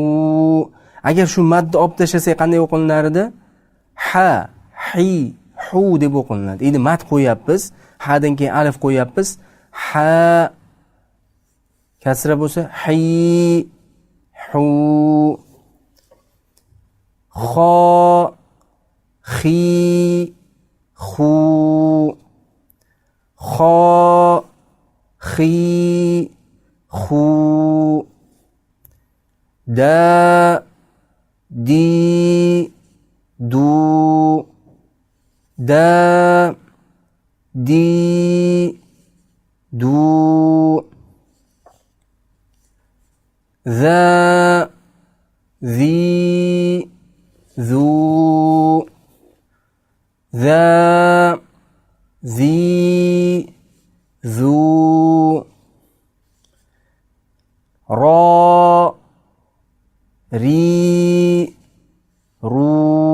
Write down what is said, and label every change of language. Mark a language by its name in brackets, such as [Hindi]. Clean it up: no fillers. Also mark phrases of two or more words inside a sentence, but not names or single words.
[Uzbek] Agar shu madni olib tashlasak qanday o'qilinar edi? [Arabic] Ha, hi, hu [Uzbek] deb o'qilinadi. Endi mad qo'yapmiz, hadan keyin alif qo'yapmiz. Ha kasra bo'lsa [Arabic] hi, hu. Kho, xi, xu. Kho, xi, xu. Da, di, du. Da, di, du. Za, zi, zu. Za, zi, zu. Ra, ri, ru.